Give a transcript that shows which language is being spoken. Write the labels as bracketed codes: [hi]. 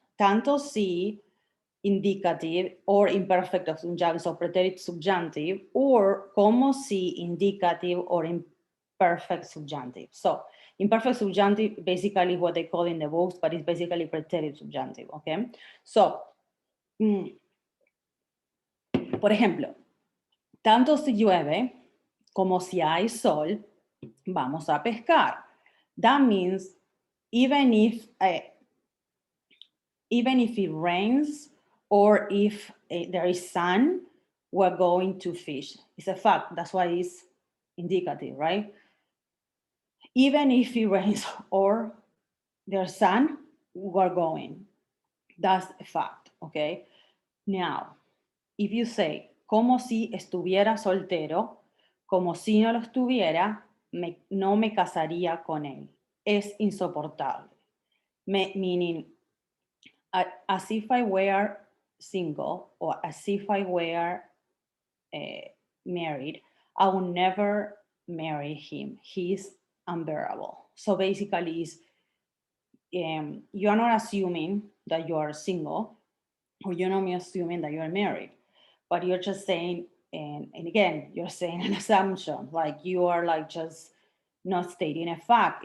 [en] Tanto si indicative or imperfect subjunctive, so preterite subjunctive, or como si indicative or imperfect subjunctive. So imperfect subjunctive basically what they call in the books, but it's basically preterite subjunctive, okay? [es] So, por ejemplo, tanto si llueve como si hay sol, vamos a pescar. [en] That means even if it rains or if there is sun, we're going to fish. It's a fact. That's why it's indicative, right? Even if it rains or there's sun, we're going. That's a fact, okay? Now, if you say, [es] como si estuviera soltero, como si no lo estuviera, no me casaría con él. Es insoportable. [en] Meaning, as if I were single or as if I were married, I will never marry him. He's unbearable. So basically, you are not assuming that you are single, or you're not assuming that you're married, but you're just saying, and again, you're saying an assumption, like you are like just not stating a fact.